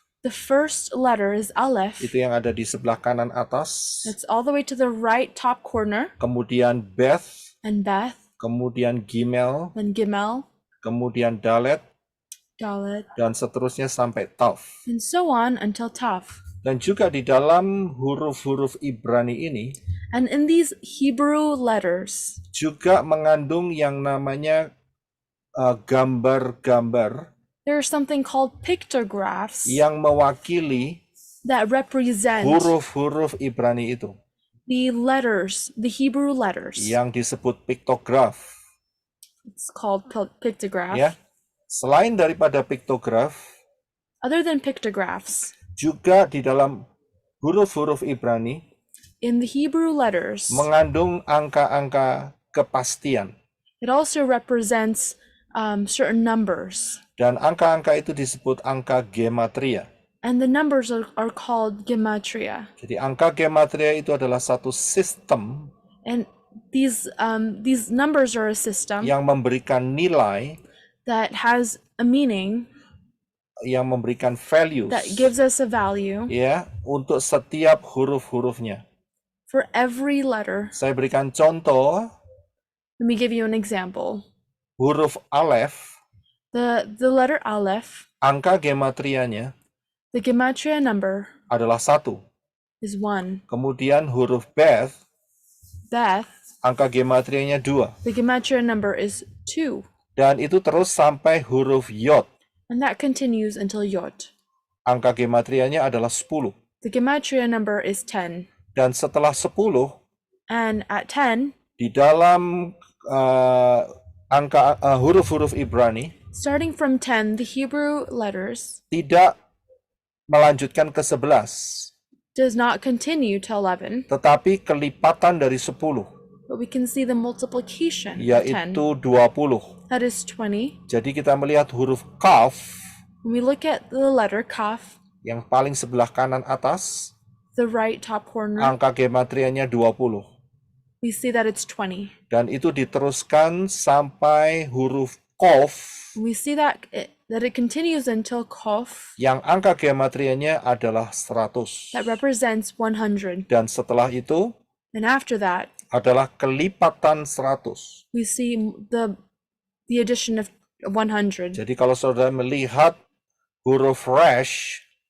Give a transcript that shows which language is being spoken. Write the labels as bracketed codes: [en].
[en] the first letter is Aleph. [id] itu yang ada di sebelah kanan atas. [en] It's all the way to the right top corner, [id] Kemudian Beth, [en] and Beth, [id] kemudian Gimel, [en] then Gimel, [id] kemudian Dalet, [en] Dalet, [id] dan seterusnya sampai Tav. [en] and so on until Tav. [id] Dan juga di dalam huruf-huruf Ibrani ini [en] And in these Hebrew letters, [id] juga mengandung yang namanya gambar-gambar [en] there's something called pictographs [id] yang mewakili [en] that represent [id] huruf-huruf Ibrani itu, [en] the letters, the Hebrew letters. [id] yang disebut piktograf. [en] It's called pictograph. [id] Ya, selain daripada piktograf, [en] Other than pictographs, [id] juga di dalam huruf-huruf Ibrani [en] in the Hebrew letters, [id] mengandung angka-angka kepastian. [en] it also represents certain numbers. [id] Dan angka-angka itu disebut angka gematria. [en] And the numbers are called gematria. [id] Jadi angka gematria itu adalah satu sistem [en] And these numbers are a system [id] yang memberikan nilai, [en] that has a meaning, [id] yang memberikan values, [en] that gives us a value [id] ya, untuk setiap huruf-hurufnya. [en] for every letter. [id] Saya berikan contoh, [en] Let me give you an example. [id] huruf Aleph, [en] The letter Aleph, [id] angka gematrianya [en] the gematria number [id] adalah 1. [en] is 1. [id] Kemudian huruf Beth, [en] Beth, [id] angka gematrianya 2. [en] the gematria number is 2. [id] Dan itu terus sampai huruf Yod. [en] And that continues until Yod. [id] Angka gematrianya adalah 10. [en] The gematria number is 10. [id] Dan setelah 10, [en] And at 10, [id] di dalam huruf-huruf Ibrani [en] starting from 10, the Hebrew letters [id] tidak melanjutkan ke 11, [en] does not continue to 11, [id] tetapi kelipatan dari 10, [en] but we can see the multiplication of 10. [id] yaitu 20. [en] That is 20. [id] Jadi kita melihat huruf Kaf [en] When we look at the letter Kaf, [id] yang paling sebelah kanan atas, [en] the right top corner, [id] angka gematrianya 20. [en] we see that it's 20. [id] Dan itu diteruskan sampai huruf Qaf [en] We see that it continues until Kof, [id] yang angka gematrianya adalah 100. [en] that represents 100. [id] Dan setelah itu [en] And after that, [id] adalah kelipatan 100. [en] we see the addition of 100. [id] Jadi kalau saudara melihat huruf Resh,